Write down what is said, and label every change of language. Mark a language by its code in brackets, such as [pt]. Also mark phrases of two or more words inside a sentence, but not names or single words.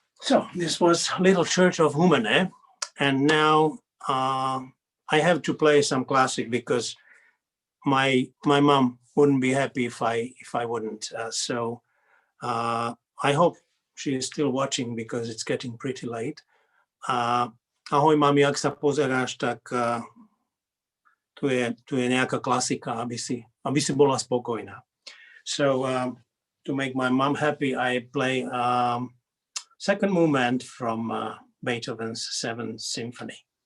[en] So this was Little Church of Humane, and now I have to play some classic because my mom wouldn't be happy if I wouldn't. I hope she is still watching because it's getting pretty late. [sk] Ahoj mami, ak sa pozeráš, tak tu je nejaká klasika, aby si bola spokojná. [en] So to make my mom happy, I play second movement from Beethoven's Seventh Symphony.